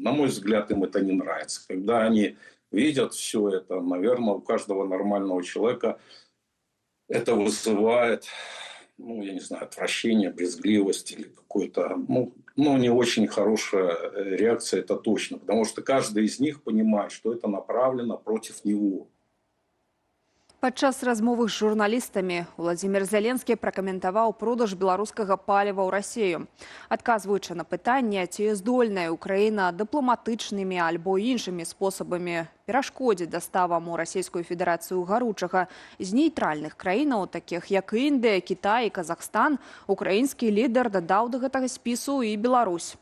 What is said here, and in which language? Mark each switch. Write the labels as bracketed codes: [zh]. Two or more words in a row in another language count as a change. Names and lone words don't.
[ru] На мой взгляд, им это не нравится. Когда они видят все это, наверное, у каждого нормального человека это вызывает, я не знаю, отвращение, брезгливость или какой-то, не очень хорошая реакция, это точно. Потому что каждый из них понимает, что это направлено против него. [be] Падчас размовы з журналістамі Владзімір Зеленскі пракаментаваў продаж беларускага паліва ў Расію. Адказваючы на пытанне, ці здольная Украіна дыпламатычнымі альбо іншымі спосабамі перашкодзіць даставам у Расійскую Федэрацыю гаручага з нейтральных краінаў, такіх як Індыя, Кітай і Казахстан, украінскі лідар дадаў да гэтага спісу і Беларусь.